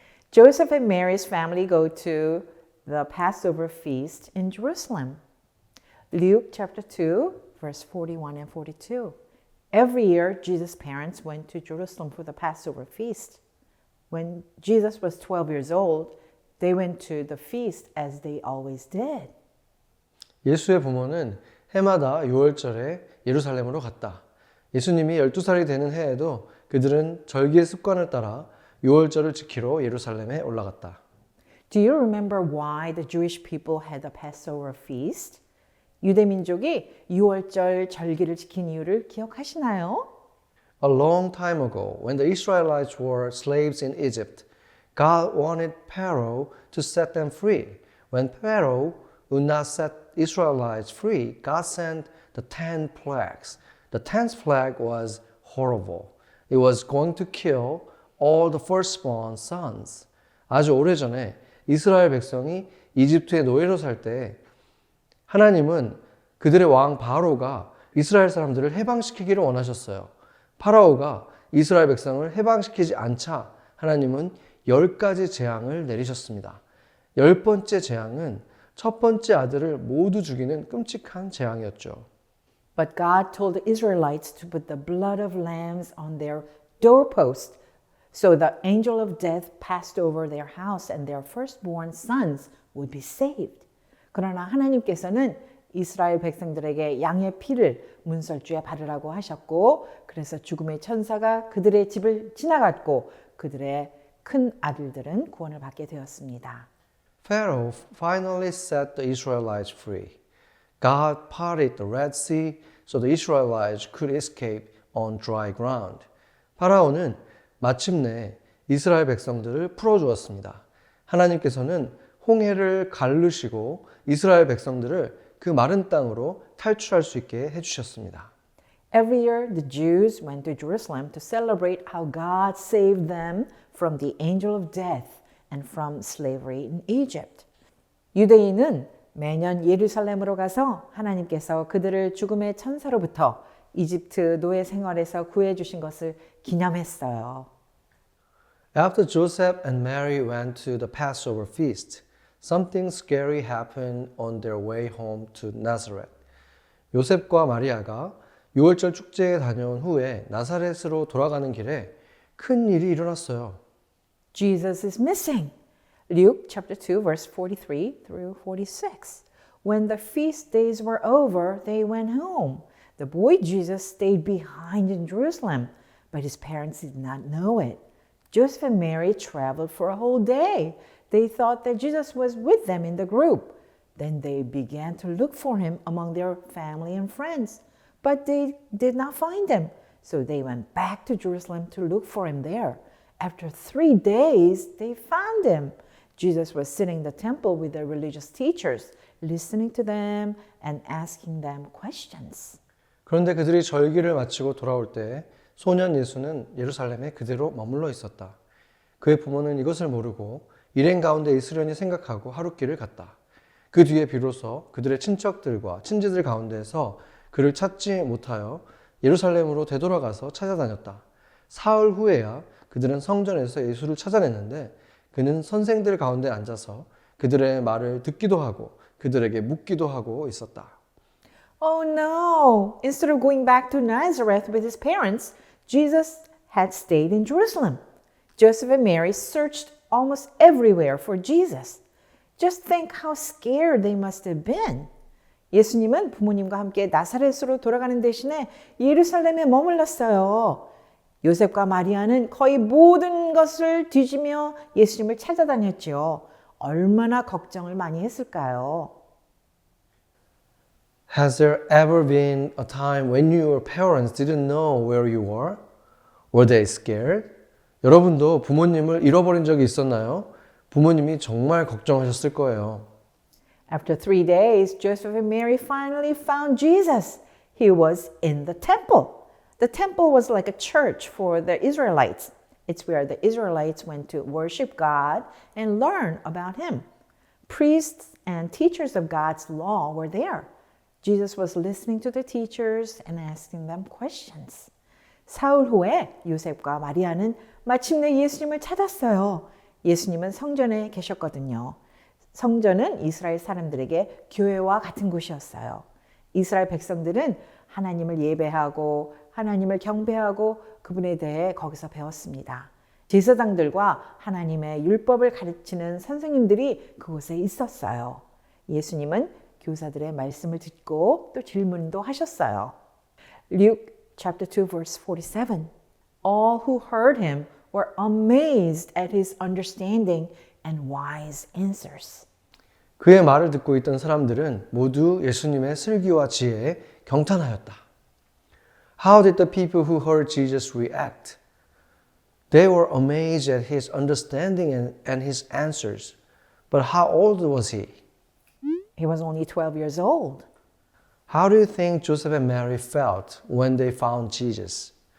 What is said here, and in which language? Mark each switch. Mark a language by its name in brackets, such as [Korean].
[English] Joseph and Mary's family go to the Passover feast in Jerusalem. Luke chapter 2, verse 41 and 42. Every year, Jesus' parents went to Jerusalem for the Passover feast. When Jesus was 12 years old, they went to the feast as they always did. [Korean] 예수의 부모는 해마다 6월절에 예루살렘으로 갔다. 예수님이 12살이 되는 해에도 그들은 절기의 습관을 따라 6월절을 지키러 예루살렘에 올라갔다. [English] Do you remember why the Jewish people had the Passover feast? [Korean] 유대 민족이 6월절 절기를 지킨 이유를 기억하시나요? [English] A long time ago, when the Israelites were slaves in Egypt, God wanted Pharaoh to set them free. When Pharaoh would not set Israelites free, God sent the 10 plagues. The 10th plague was horrible. It was going to kill all the firstborn sons. [Korean] 아주 오래전에 이스라엘 백성이 이집트의 노예로 살 때 하나님은 그들의 왕 바로가 이스라엘 사람들을 해방시키기를 원하셨어요. 파라오가 이스라엘 백성을 해방시키지 않자 하나님은 10가지 재앙을 내리셨습니다. 10번째 재앙은 첫 번째 아들을 모두 죽이는 끔찍한 재앙이었죠. [English] But God told the Israelites to put the blood of lambs on their doorpost. So the angel of death passed over their house and their firstborn sons would be saved. [Korean] 그러나 하나님께서는 이스라엘 백성들에게 양의 피를 문설주에 바르라고 하셨고, 그래서 죽음의 천사가 그들의 집을 지나갔고 그들의 큰 아들들은 구원을 받게 되었습니다. [English] Pharaoh finally set the Israelites free. God parted the Red Sea so the Israelites could escape on dry ground. [Korean] 파라오는 마침내 이스라엘 백성들을 풀어주었습니다. 하나님께서는 홍해를 가르시고 이스라엘 백성들을 그 마른 땅으로 탈출할 수 있게 해주셨습니다. [English] Every year the Jews went to Jerusalem to celebrate how God saved them from the angel of death and from slavery in Egypt. [Korean] 유대인은 매년 예루살렘으로 가서 하나님께서 그들을 죽음의 천사로부터 이집트 노예 생활에서 구해 주신 것을 기념했어요. [English] After Joseph and Mary went to the Passover feast, something scary happened on their way home to Nazareth. [Korean] 요셉과 마리아가 6월절 축제에 다녀온 후에 나사렛으로 돌아가는 길에 큰 일이 일어났어요. [English] Jesus is missing. Luke chapter 2 verse 43 through 46. When the feast days were over, they went home. The boy Jesus stayed behind in Jerusalem, but his parents did not know it. Joseph and Mary traveled for a whole day. They thought that Jesus was with them in the group. Then they began to look for him among their family and friends, but they did not find him. So they went back to Jerusalem to look for him there. After 3 days, they found him. Jesus was sitting in the temple with the religious teachers, listening to them and asking them questions. [Korean] 그런데 그들이 절기를 마치고 돌아올 때 소년 예수는 예루살렘에 그대로 머물러 있었다. 그의 부모는 이것을 모르고 일행 가운데 있으려니 생각하고 하룻길을 갔다. 그 뒤에 비로소 그들의 친척들과 친지들 가운데서 그를 찾지 못하여 예루살렘으로 되돌아가서 찾아다녔다. 사흘 후에야 그들은 성전에서 예수를 찾아냈는데 그는 선생들 가운데 앉아서 그들의 말을 듣기도 하고 그들에게 묻기도 하고 있었다. [English] Oh no! Instead of going back to Nazareth with his parents, Jesus had stayed in Jerusalem. Joseph and Mary searched almost everywhere for Jesus. Just think how scared they must have been. [Korean] 예수님은 부모님과 함께 나사렛으로 돌아가는 대신에 예루살렘에 머물렀어요. 요셉과 마리아는 거의 모든 것을 뒤지며 예수님을 찾아다녔죠. 얼마나 걱정을 많이 했을까요? [English] Has there ever been a time when your parents didn't know where you were? Were they scared? [Korean] 여러분도 부모님을 잃어버린 적이 있었나요? 부모님이 정말 걱정하셨을 거예요. [English] After 3 days, Joseph and Mary finally found Jesus. He was in the temple. The temple was like a church for the Israelites. It's where the Israelites went to worship God and learn about Him. Priests and teachers of God's law were there. Jesus was listening to the teachers and asking them questions. [Korean] 사흘 후에 요셉과 마리아는 마침내 예수님을 찾았어요. 예수님은 성전에 계셨거든요. 성전은 이스라엘 사람들에게 교회와 같은 곳이었어요. 이스라엘 백성들은 하나님을 예배하고 하나님을 경배하고 그분에 대해 거기서 배웠습니다. 제사장들과 하나님의 율법을 가르치는 선생님들이 그곳에 있었어요. 예수님은 교사들의 말씀을 듣고 또 질문도 하셨어요. [English] Luke chapter 2 verse 47. All who heard him were amazed at his understanding and wise answers. [Korean] 그의 말을 듣고 있던 사람들은 모두 예수님의 슬기와 지혜에 경탄하였다. [English] How did the people who heard Jesus react? They were amazed at his understanding and his answers. But how old was he? He was only 12 years old. How do you think Joseph and Mary felt when they found Jesus?